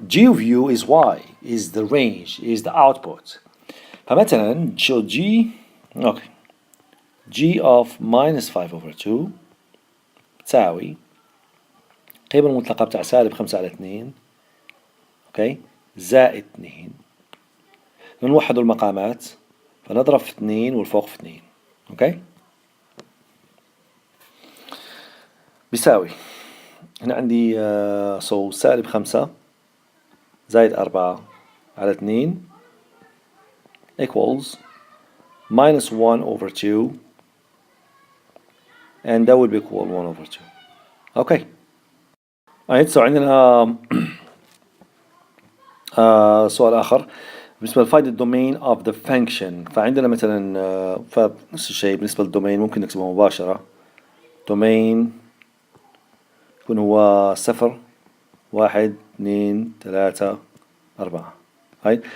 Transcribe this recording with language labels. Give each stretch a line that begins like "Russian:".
English: G of U is Y, is the range, is the output.
Arabic: فمثلا
English: show G, okay, G of minus 5 over 2
Arabic: تساوي قيمة المطلقة بتاع سالب 5 على 2 اوكي زائد 2. نوحد المقامات فنضرب في 2 والفوق في 2. اوكي. بيساوي هنا عندي سالب 5 زائد 4 على 2
English: equals minus 1 over 2 and that will be equal 1 over 2.
Arabic: اوكي. right, so عندنا سؤال آخر بالنسبة لفايد الدومين
English: of the function.
Arabic: فعندنا مثلا فنفس الشيء بالنسبة للدومين ممكن نكتبه مباشرة. دومين يكون هو 0 1 2 3 4. right.